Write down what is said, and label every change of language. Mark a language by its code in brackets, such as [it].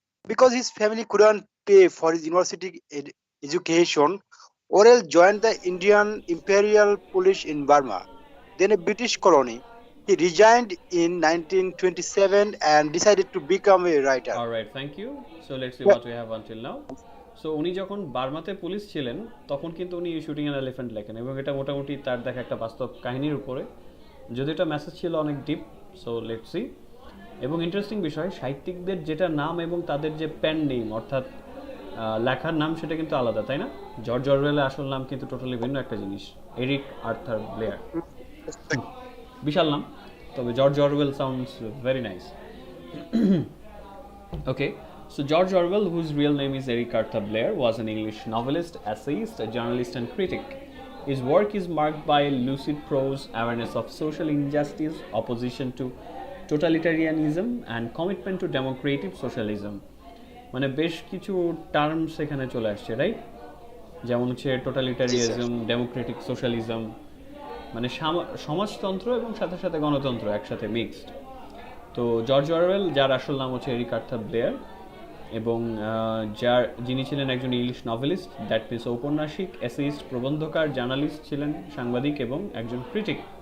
[en] Because his family couldn't pay for his university education, Orwell joined the Indian Imperial Police in Burma, then a British colony. He resigned in 1927 and decided to become a writer. Alright, thank you. So let's see Yeah, what we have until now. [bn] So উনি যখন বার্মাতে police ছিলেন তখন কিন্তু উনি shooting an elephant লেখেন এবং এটা মোটামুটি তার দেখা একটা বাস্তব কাহিনীর উপরে, যদি এটা মেসেজ ছিল অনেক ডিপ। [en] So let's see. [bn] এবং ইন্টারেস্টিং বিষয়, সাহিত্যিকদের যেটা নাম এবং তাদের যে পেন নেম অর্থাৎ লেখার নাম সেটা কিন্তু আলাদা, তাই না? জর্জ অরওয়েলের আসল নাম কিন্তু টোটালি ভিন্ন একটা জিনিস, এরিক আর্থার ব্লেয়ার। বিশাল নাম, তবে George Orwell [en] Sounds very nice. Okay, so George Orwell, whose real name is Eric Arthur Blair, was an English novelist, essayist, a journalist, and critic. His work is marked by lucid prose, awareness of social injustice, opposition to totalitarianism, and commitment to democratic socialism. [bn] মানে বেশ কিছু terms এখানে চলে আসছে, right? যেমন হচ্ছে [en] yes, sir. [bn] টোটালিটারিয়ানিজম, Democratic socialism, মানে সমাজতন্ত্র এবং সাথে সাথে গণতন্ত্র একসাথে মিক্সড। তো জর্জ অরওয়েল, যার আসল নাম হচ্ছে এরিক আর্থার ব্লেয়ার, এবং যিনি ছিলেন একজন ইংলিশ নভেলিস্ট, [en] that means [bn] ঔপন্যাসিক, এসেইস্ট, প্রবন্ধকার, জার্নালিস্ট ছিলেন, সাংবাদিক এবং একজন ক্রিটিক।